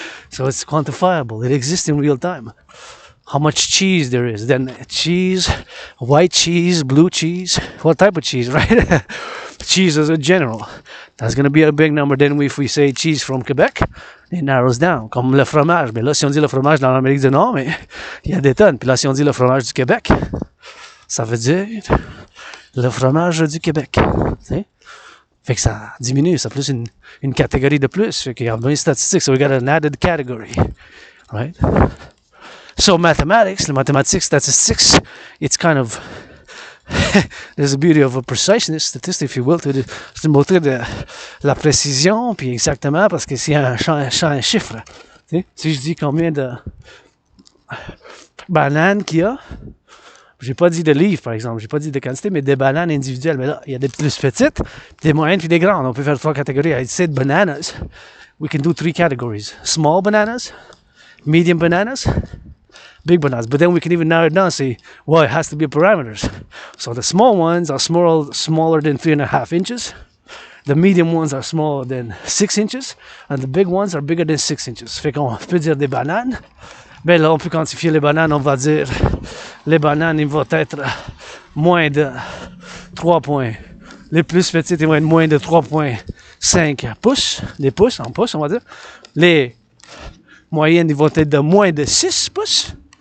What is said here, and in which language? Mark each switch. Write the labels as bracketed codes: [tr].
[en] So it's quantifiable. It exists in real time. How much cheese there is. Then cheese, white cheese, blue cheese. What type of cheese, right? Cheese as a general. That's going to be a big number. Then if we say cheese from Quebec, it narrows down. [fr] Comme le fromage. Mais là, si on dit le fromage dans l'Amérique du Nord, mais il y a des tonnes. Puis là, si on dit le fromage du Québec, ça veut dire le fromage du Québec. T'sais? Fait que ça diminue, c'est plus une catégorie de plus. Fait qu'il y a besoin de statistiques, [en] so we got an added category, right? So mathematics, the mathematics, statistics, it's kind of there's a beauty of a preciseness, statistic, if you will, [fr] c'est montrer de la précision, puis exactement, parce que c'est un chiffre. T'sais? Si je dis combien de bananes qu'il y a, j'ai pas dit de livres, par exemple, j'ai pas dit de quantité, mais des bananes individuelles. Mais là, il y a des plus petites, des moyennes, puis des grandes. On peut faire 3 catégories. [en] I said bananas. We can do 3 categories. Small bananas, medium bananas, big bananas. But then we can even narrow it down and say, well, it has to be parameters. So the small ones are smaller than 3.5 inches. The medium ones are smaller than 6 inches. And the big ones are bigger than 6 inches. [fr] Fait qu'on peut dire des bananes. Ben là, on peut quantifier les bananes, on va dire les bananes, ils vont être moins de 3 points. Les plus petites, ils vont être moins de 3,5 pouces, des pouces, en pouces, on va dire. Les moyennes, ils vont être de moins de 6 pouces.